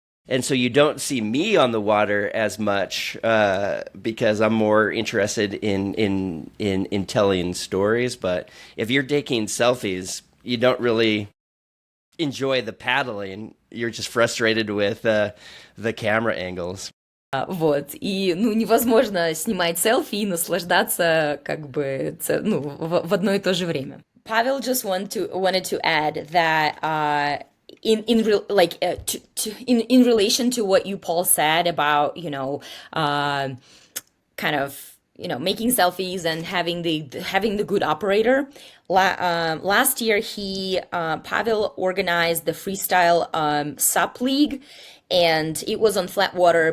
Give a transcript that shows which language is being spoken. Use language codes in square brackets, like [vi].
[en] And so you don't see me on the water as much because I'm more interested in telling stories. But if you're taking selfies, you don't really enjoy the paddling. You're just frustrated with the camera angles. [ru] Вот, и, невозможно снимать селфи и наслаждаться в одно и то же время. [en] Pavel just wanted to add that in relation to what you, Paul, said about making selfies and having the good operator. Last year, Pavel organized the freestyle SUP league, and it was on flat water.